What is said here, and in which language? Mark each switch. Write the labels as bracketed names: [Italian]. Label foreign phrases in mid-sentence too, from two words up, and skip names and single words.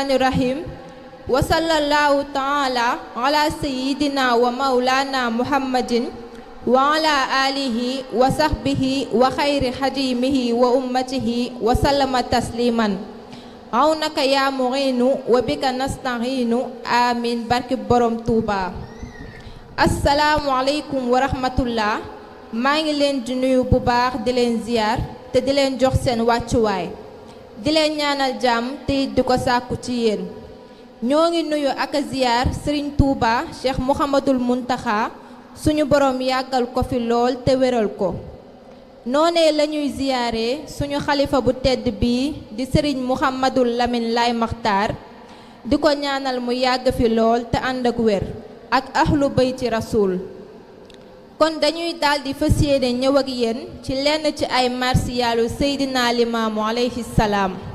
[Arabic] الرحيم وصلى الله تعالى على سيدنا ومولانا محمد وعلى آله وصحبه وخير خديمه وأمته وسلم تسليما عونك يا معين وبك نستعين آمين [Wolof] barke borom Touba [Arabic] السلام عليكم ورحمة الله [Wolof] maa ngi leen di nuyu bu baax di leen ziyaar te di leen jox seen wàccuwaay di leen ñaanal jàmm te di ko sàkku ci yéen ñoo ngi nuyu ak a ziyaar Serigne Touba Cheikh Mouhamadul Muntaxa suñu borom yàggal ko fi lool te wéral ko noonee lañuy ziyaare suñu xalifa bu tedd bii di sëriñ Mouhamadul Lamine Laye Makhtar di ko ñaanal mu yàgg fi lool te ànd ak wér ak [Arabic] أهل بيت الرسول [Wolof] kon dañuy daldi fas yéene ñëw ak yéen ci lenn ci ay marsiyaalu Seydina Limaamu [Arabic] عليه السلام